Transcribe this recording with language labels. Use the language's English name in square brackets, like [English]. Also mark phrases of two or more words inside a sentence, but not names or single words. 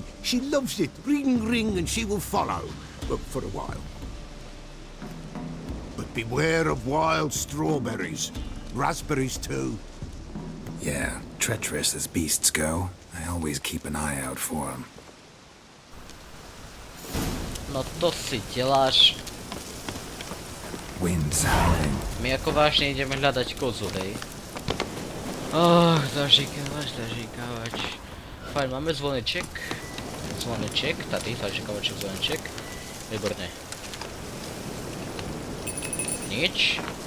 [English] She loves it. Ring, ring, and she will follow. Well, for a while. But beware of wild strawberries. Raspberries, too. Yeah, treacherous as beasts go. I always keep an eye out for them. [Czech] No to si děláš. [English] wind's howling. [Slovak] My ako vážne ideme hľadať kozu, hej. [Czech] Zažíkávač. Fajn, máme zvoneček. Tady, zažíkávaček, zvoneček. [Slovak] Výborné. Nič.